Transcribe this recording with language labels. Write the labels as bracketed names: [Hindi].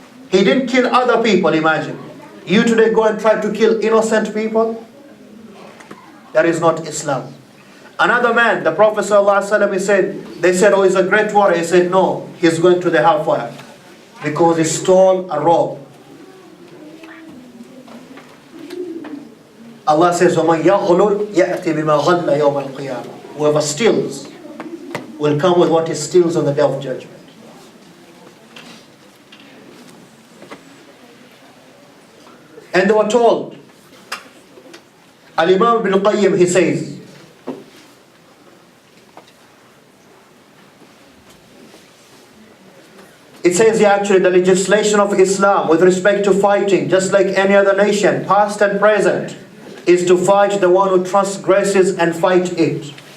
[English] He didn't kill other people, imagine. You today go and try to kill innocent people? That is not Islam. Another man, the Prophet ﷺ, he said, they said, oh, he's a great warrior. He said, no, he's going to the hellfire because he stole a robe. Allah says, [Arabic] وَمَنْ يَغْلُلْ يَأْتِ بِمَا غَلَّ يَوْمَ الْقِيَامَةِ. [English] Whoever steals will come with what he steals on the day of judgment. And they were told, Al-Imam ibn Qayyim, he says, it says here actually the legislation of Islam with respect to fighting, just like any other nation, past and present, is to fight the one who transgresses and fight it.